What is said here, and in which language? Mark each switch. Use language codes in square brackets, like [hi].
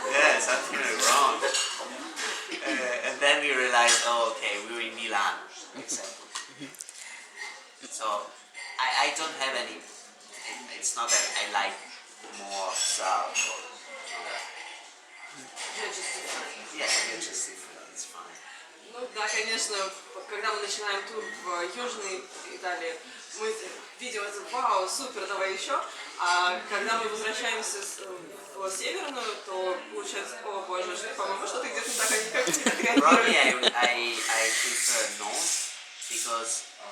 [en] Yeah, something went wrong. And then we realized, oh okay, we were in Milan, example. So I don't have any, it's not that I like more South or yeah, you're just different, it's fine. [ru] Ну да, конечно, когда мы начинаем тур в Южной Италии, мы видим это, вау, супер, давай еще. А когда мы возвращаемся в Северную, то получается, о боже, по-моему, что-то где-то не так, как не [en] Probably I prefer North, because